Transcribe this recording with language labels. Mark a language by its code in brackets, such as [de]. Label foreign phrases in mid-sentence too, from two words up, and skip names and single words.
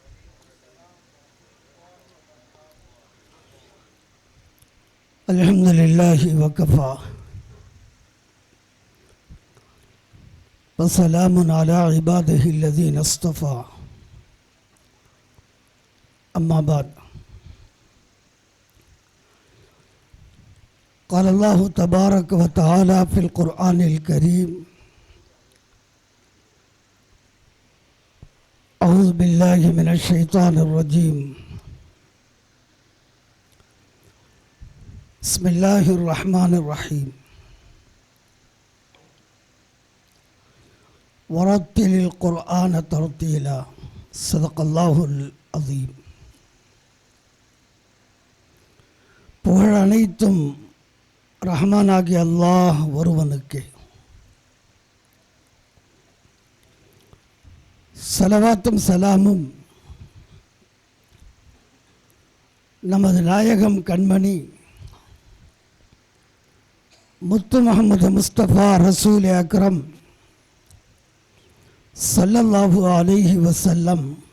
[ar] الحمد لله وكفى وسلام على عباده الذين اصطفى. أما بعد. قال الله تبارك وتعالى في القرآن الكريم: أعوذ بالله من الشيطان الرجيم. بسم الله الرحمن الرحيم. ورتل القرآن ترتيلا صدق الله العظيم. [ta] புகழ் அனைத்தும் ரஹ்மானாகிய அல்லாஹ் ஒருவனுக்கு. ஸலவாத்தும் சலாமும் நமது நாயகம் கண்மணி முத்து முஹம்மது முஸ்தபா ரசூல் அக்ரம் [ar] صلى الله عليه وسلم